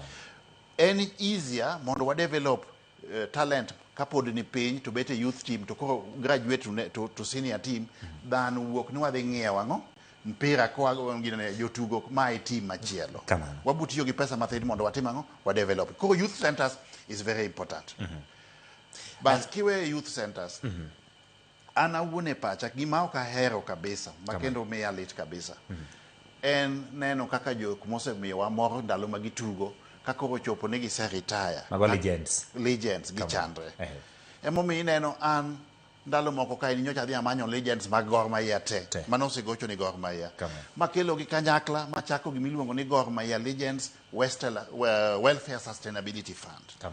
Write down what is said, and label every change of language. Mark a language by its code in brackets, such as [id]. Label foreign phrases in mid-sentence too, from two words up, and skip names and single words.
[luo] En easier mondo wa [en] develop talent [luo] kapod ni piny to bet a [en] youth team [luo] to koro [en] graduate to senior team than [luo] wuok ni wadhi ng'iewo ang'o mpira kwa ngine jotugo mai team machielo. Wabutiyo gi pesa mathin mondo watim ang'o wa develop. Koro [en] youth centers is very important. But [luo] kiwe [en] youth centers [luo] ana uone pacha gima ok ahero kabisa makendo miya lit kabisa. En neno kaka jok mose miwa mor ndalo magitugo kaka ochopo ne gise retire. Mago legends gi chandre. Emomiyo ineno an ndalo moko ka nyocha dhi amanyo legends mag Gor Mahia te mano osegocho ni Gor Mahia makelo gi kanyakla machako gi miluongo ni Gor Mahia Legends Welfare Sustainability Fund.